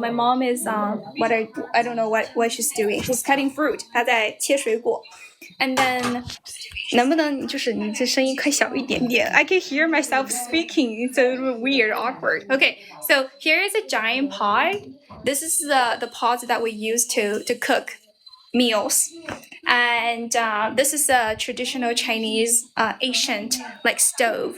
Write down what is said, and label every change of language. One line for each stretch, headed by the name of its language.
English: My mom is I don't know what she's doing. She's cutting fruit.
Chinese: 她在切水果.
English: And then
Chinese: 能不能就是你这声音快小一点点?
English: I can hear myself speaking. It's a little weird, awkward. Okay, so here is a giant pot. This is the pot that we use to cook meals. And this is a traditional Chinese ancient like stove.